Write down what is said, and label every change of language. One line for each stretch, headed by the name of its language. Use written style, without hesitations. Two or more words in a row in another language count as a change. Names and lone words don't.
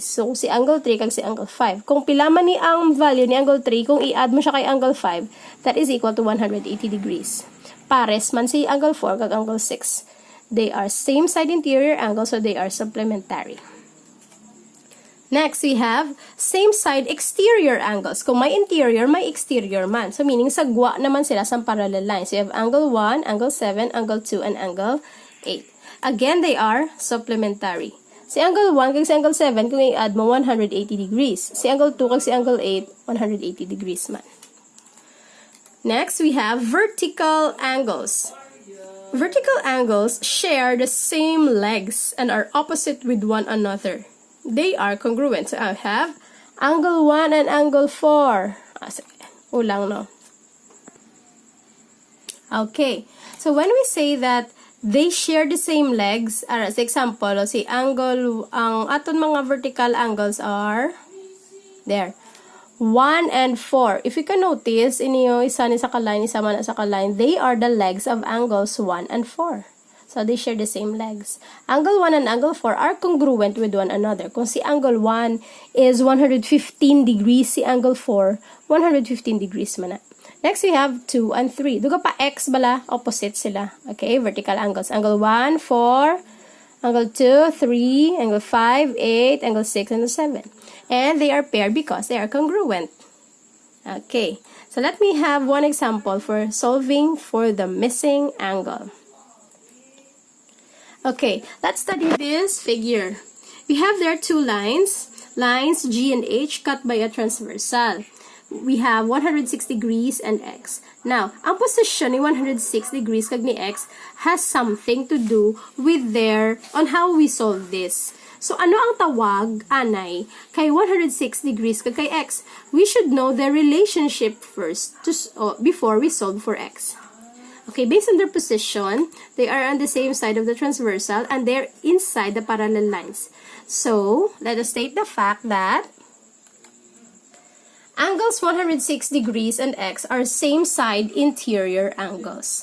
Hiligaynon: So, si angle 3 kag si angle 5. Kung pila man ni ang value ni angle 3, kung i-add mo siya kay angle 5,
English: that is equal to 180 degrees.
Hiligaynon: Pares man si angle 4 kag angle 6.
English: They are same side interior angles, so they are supplementary. Next, we have same side exterior angles.
Hiligaynon: Kung may interior, may exterior man. So, meaning sagwa naman sila sa
English: parallel lines. So, you have angle 1, angle 7, angle 2, and angle 8. Again, they are supplementary.
Hiligaynon: Si angle 1 kag si angle 7, kung i-add mo 180 degrees. Si angle 2 kag si angle 8, 180 degrees man.
English: Next, we have vertical angles. Vertical angles share the same legs and are opposite with one another. They are congruent. So, I have angle 1 and angle 4.
Hiligaynon: Ulang, no? Okay.
English: So, when we say that they share the same legs, as example, si angle,
Hiligaynon: ang aton mga
English: vertical angles are, there, 1 and 4. If you can notice,
Hiligaynon: inyo, isa ni sa kaline, isa man sa kaline,
English: they are the legs of angles 1 and 4. So, they share the same legs. Angle 1 and angle 4 are congruent with one another.
Hiligaynon: Kung si angle 1
English: is 115 degrees,
Hiligaynon: si angle 4, 115 degrees man na.
English: Next, we have 2 and 3.
Hiligaynon: Duga pa x bala, opposite sila.
English: Okay, vertical angles. Angle 1, 4, angle 2, 3, angle 5, 8, angle 6, and 7. And they are paired because they are congruent. Okay, so let me have one example for solving for the missing angle. Okay, let's study this figure. We have there two lines G and H cut by a transversal. We have 106 degrees and x. Now,
Hiligaynon: ang position ni 106 degrees kag ni x
English: has something to do with on how we solve this. So,
Hiligaynon: ano ang tawag, anay, kay 106 degrees kag kay x?
English: We should know the relationship first before we solve for x. Okay, based on their position, they are on the same side of the transversal and they're inside the parallel lines. So, let us state the fact that angles 106 degrees and x are same side interior angles.